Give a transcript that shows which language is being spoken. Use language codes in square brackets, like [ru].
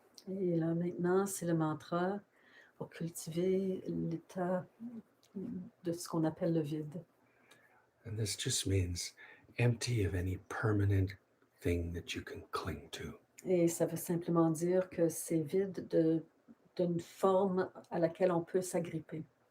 [fr] Et là maintenant, c'est le mantra pour cultiver l'état de ce qu'on appelle le vide. [en] And this just means empty of any permanent thing that you can cling to. [fr] Et ça veut simplement dire que c'est vide d'une forme à laquelle on peut s'agripper.